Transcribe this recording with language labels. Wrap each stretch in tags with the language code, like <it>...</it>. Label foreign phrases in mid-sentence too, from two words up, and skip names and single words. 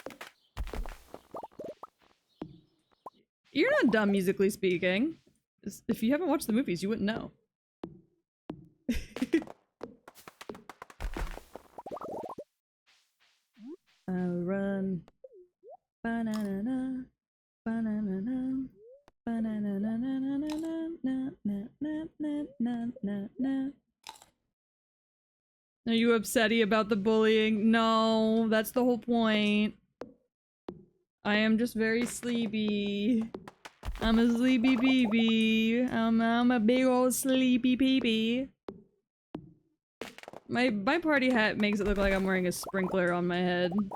<en>You're not dumb, musically speaking. If you haven't watched the movies, you wouldn't know. I'll run. Ba-na-na-na. Ba-na-na-na. Ba-na-na-na-na-na-na-na. Are you upsetty about the bullying? No, that's the whole point. I am just very sleepy. I'm a sleepy peepee. I'm a big old sleepy peepee. My party hat makes it look like I'm wearing a sprinkler on my head.</en>